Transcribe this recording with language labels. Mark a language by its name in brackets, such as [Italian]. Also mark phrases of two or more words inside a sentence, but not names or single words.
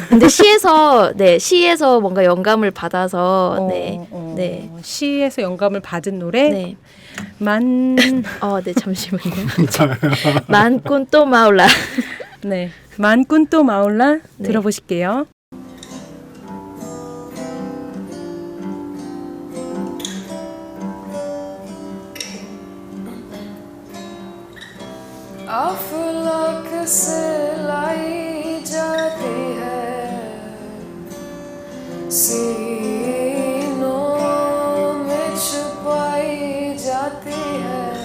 [Korean] 근데 시에서 뭔가 영감을 받아서 네. 시에서 영감을 받은 노래? 네. 네, 잠시만요. 만쿤또 마울라. 네. 만꾼또 마울라 네. 들어보실게요. [Urdu] افلاک سے لائی جاتی ہے سینوں میں چھپائی جاتی ہے